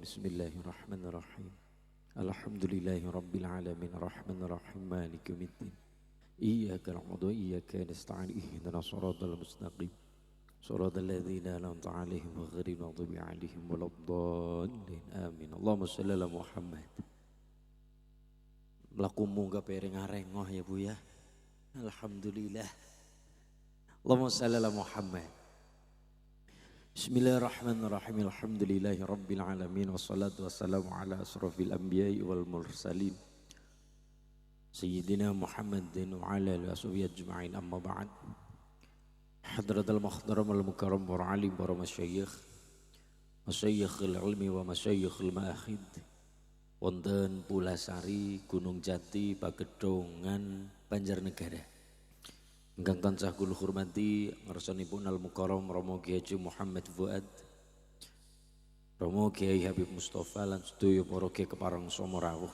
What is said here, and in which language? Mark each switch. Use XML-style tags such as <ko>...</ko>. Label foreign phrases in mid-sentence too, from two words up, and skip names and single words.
<ar>بسم الله الرحمن الرحيم. الحمد لله رب العالمين الرحمن الرحيم مالك يوم الدين. إياك نعبد وإياك نستعين اهدنا الصراط المستقيم. صراط الذين أنعمت عليهم غير المغضوب عليهم ولا الضالين. Amin. اللهم صل على محمد.</ar> <jv>Melakumu gak pereng arengoh ya Bu ya.</jv> <ar>Alhamdulillah. اللهم صل على محمد. بسم الله الرحمن الرحيم. الحمد لله رب العالمين والصلاة والسلام على أشرف الأنبياء والمرسلين سيدنا محمد وعلى آله وصحبه أجمعين، أما بعد. حضرة المحترم المكرم para alim para masyayikh, مشايخ العلم ومشايخ المآخذ wonten Pulasari, Gunung Jati, Pagedongan, Banjarnegara.</ar> <jv>Ingkang tansah kula hormati ngarsanipun</jv> <ar>المكرم</ar> <jv>Romo Kiai Haji Muhammad Fuad, Romo Kiai Habib Mustafa lan sedaya para kiai kepareng Somo rawuh.</jv>